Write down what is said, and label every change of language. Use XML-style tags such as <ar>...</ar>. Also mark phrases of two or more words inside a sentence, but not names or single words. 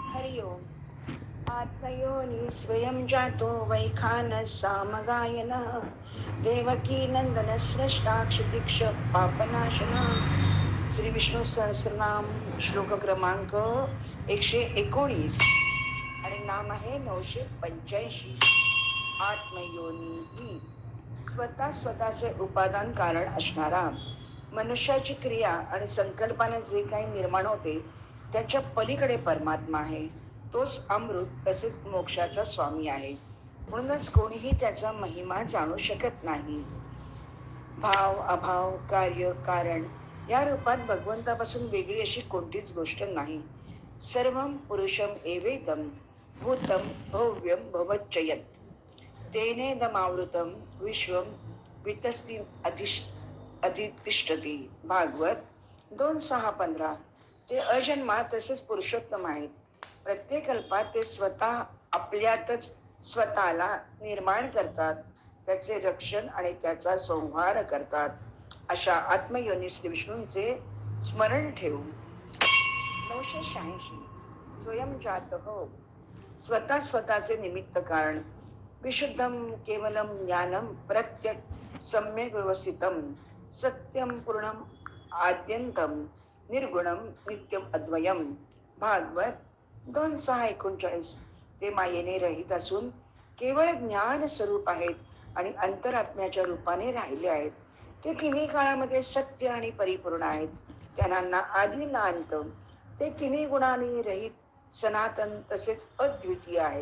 <sa>आत्मयोनि स्वयं जातो वैखानः सामगायनः देवकी नंदन स्रष्टा क्षितिक्ष पापनाशनः.</sa> <mr>श्री विष्णू सहस्रनाम श्लोक क्रमांक 119 आणि नाम आहे 985. आत्मयोनी ही स्वतःचे उपादान कारण असणारा, मनुष्याची क्रिया आणि संकल्पाने जे काही निर्माण होते त्याच्या पलीकडे परमात्मा आहे. तोच अमृत तसेच मोक्षाचा स्वामी आहे. म्हणूनच कोणीही त्याचा महिमा जाणू शकत नाही. भाव अभाव कार्य कारण या रूपात भगवंतापासून वेगळी अशी कोणतीच गोष्ट नाही.</mr> <sa>सर्वं पुरुषम एवेदम भूतम भव्यम भवच्चयत तेनेदमावृतम विश्वम वितस्ति अधितिष्ठती.</sa> <mr>भागवत 2:6-15. ते अजन्मा तसेच पुरुषोत्तम आहेत. प्रत्येक कल्पात ते स्वतः आपल्यातच स्वतःला निर्माण करतात, त्याचे रक्षण आणि त्याचा संहार करतात. अशा आत्मयोनी श्री विष्णूंचे स्मरण ठेवू. 986. स्वयंजात हो, स्वतःचे निमित्त कारण.</mr> <sa>विशुद्धम केवलम ज्ञानम प्रत्यक सम्यक व्यवस्थितम सत्यम पूर्णम आद्यंतम निर्गुणम नित्यम अद्वयम.</sa> <mr>भागवत 2:6-39. ते मायेने रहित असून केवळ ज्ञान स्वरूप आहेत आणि अंतरात्म्याच्या रूपाने राहिले आहेत. ते तिन्ही काळामध्ये सत्य आणि परिपूर्ण आहेत. त्यांना ना आधी ना अंत. ते तिन्ही गुणांनी रहित, सनातन तसेच अद्वितीय आहेत.</mr>